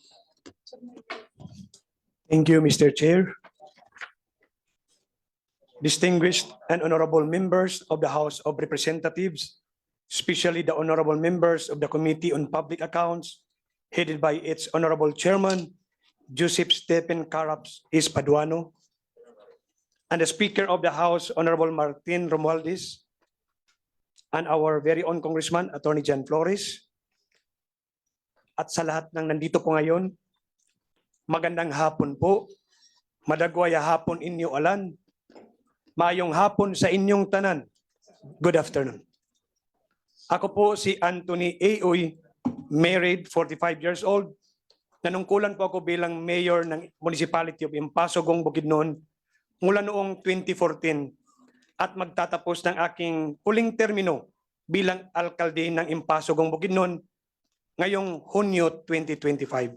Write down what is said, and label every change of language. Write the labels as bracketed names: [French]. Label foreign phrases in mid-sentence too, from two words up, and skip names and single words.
[English] Thank you, Mr. Chair. Distinguished and honorable members of the House of Representatives, especially the honorable members of the Committee on Public Accounts, headed by its honorable chairman, Joseph Stephen Caraps Espaduano, and the Speaker of the House, Honorable Martin Romualdez, and our very own Congressman, Attorney Jan Flores. [Filipino] At sa lahat ng nandito po ngayon, magandang hapon po. [Binukid] Madagwaya hapon inyo alan. [Cebuano] Mayong hapon sa inyong tanan. [English] Good afternoon. [Filipino] Ako po si Anthony A. [English] Uy, married, 45 years old. [Filipino] Nanungkulan po ako bilang mayor ng Municipality of Impasugong, Bukidnon mula noong 2014 at magtatapos ng aking huling termino bilang alkalde ng Impasugong, Bukidnon ngayong Hunyo 2025.